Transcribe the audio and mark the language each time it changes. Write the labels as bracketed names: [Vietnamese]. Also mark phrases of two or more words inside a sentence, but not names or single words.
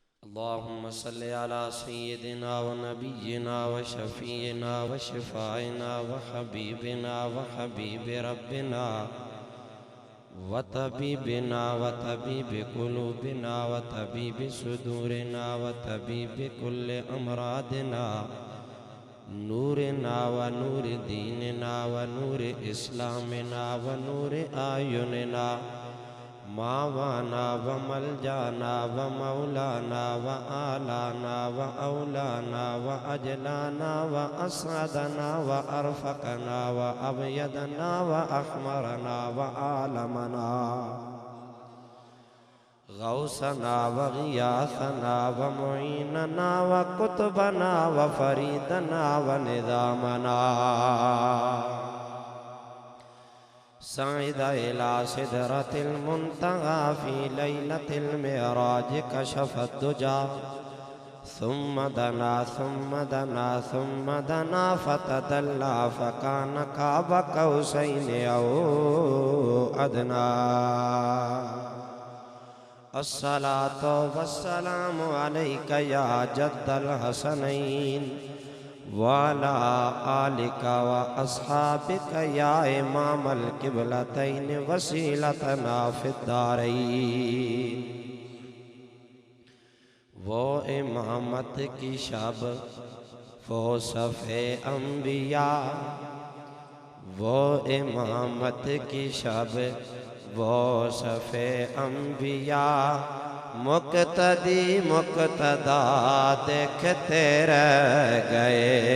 [Arabic] اللهم صل على سيدنا ونبينا وشفينا وشفائنا وحبيبنا وحبيب ربنا وطبيبنا وطبيب قلوبنا وطبيب صدورنا وطبيب كل أمراضنا نورنا ونور ديننا ونور إسلامنا ونور أعيننا ماوانا وملجانا ومولانا وآلانا وأولانا وأجلانا وأسعدنا وأرفقنا وأبيضنا وأحمرنا وعالمنا غوثنا وغياثنا ومعيننا وقطبنا وفريدنا ونظامنا صعد إلى سدرة المنتهى في ليلة المعراج كشف الدجى ثم دنا ثم دنا ثم دنا فتدلى فكان قاب قوسين أو أدنى الصلاة والسلام عليك يا جد الحسنين وعلى آلك وأصحابك يا إمام القبلتين وسيلتنا في الدارين [Urdu] وہ امامت کی شب وہ صف انبیاء وہ امامت کی شب وہ صف انبیاء مقتدی مقتدا دیکھتے رہ گئے